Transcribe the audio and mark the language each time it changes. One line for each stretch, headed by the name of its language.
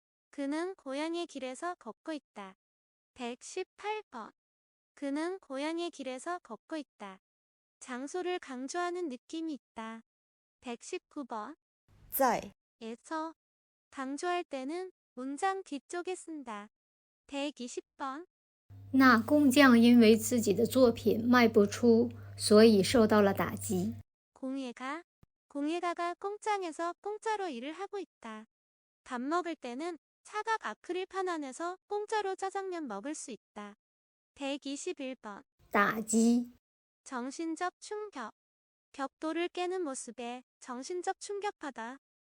Korean: 그는 고향의 길에서 걷고 있다. 118번. 그는 고향의 길에서 걷고 있다. 장소를 강조하는 느낌이 있다. 119번.
Chinese: 在
Korean: 에서 강조할 때는 문장 뒤쪽에 쓴다. 120번.
Chinese: 那工匠因为自己的作品卖不出，所以受到了打击。
Korean: 공예가가 공장에서 공짜로 일을 하고 있다. 밥 먹을 때는 사각 아크릴판 안에서 공짜로 짜장면 먹을 수 있다. 121번.
Chinese: 打击
Korean: 정신적 충격. 벽돌을 깨는 모습에 정신적 충격받아.